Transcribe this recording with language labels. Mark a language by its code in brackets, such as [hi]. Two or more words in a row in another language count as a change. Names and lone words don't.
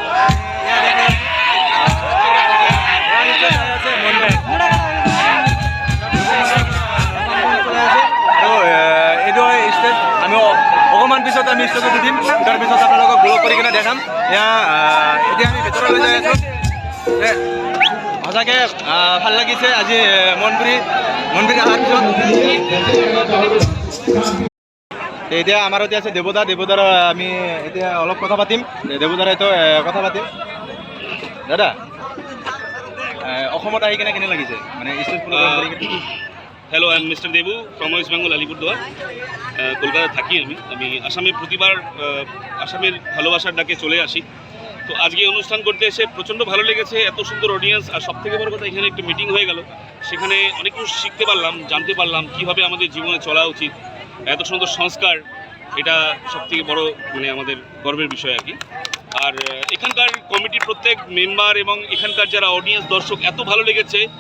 [as] আৰু এইটো হয় ষ্টেজ আমি অকণমান পিছত আমি ষ্টেজত দিম তাৰ পিছত আপোনালোকক ব্লগ কৰি কিনে দেখাম এতিয়া আমি ভিতৰলৈ যাই আছোঁ সঁচাকৈ ভাল লাগিছে আজি মনপুৰি অহাৰ পিছত এতিয়া আমাৰ এতিয়া আছে দেৱদাৰ আমি এতিয়া অলপ কথা পাতিম দেৱদাৰ হয়তো কথা পাতিম দাদা অসমত আহি কেনে লাগিছে মানে ষ্টেজ প্ৰগ্ৰাম কৰি কিনে [en] Hello I am Mister দেবু from [bn] ওয়েস্ট বেঙ্গল আলিপুরদুয়ার কলকাতা থাকি আমি আসামে প্রতিবার আসামের ভালোবাসার ডাকে চলে আসি তো আজকে অনুষ্ঠান করতে এসে প্রচণ্ড ভালো লেগেছে এত সুন্দর অডিয়েন্স আর সবথেকে বড় কথা এখানে একটু মিটিং হয়ে গেল সেখানে অনেক কিছু শিখতে পারলাম জানতে পারলাম কীভাবে আমাদের জীবনে চলা উচিত এত সুন্দর সংস্কার এটা সবথেকে বড় মানে আমাদের গর্বের বিষয় আর কি আর এখানকার কমিটির প্রত্যেক মেম্বার এবং এখানকার যারা অডিয়েন্স দর্শক এত ভালো লেগেছে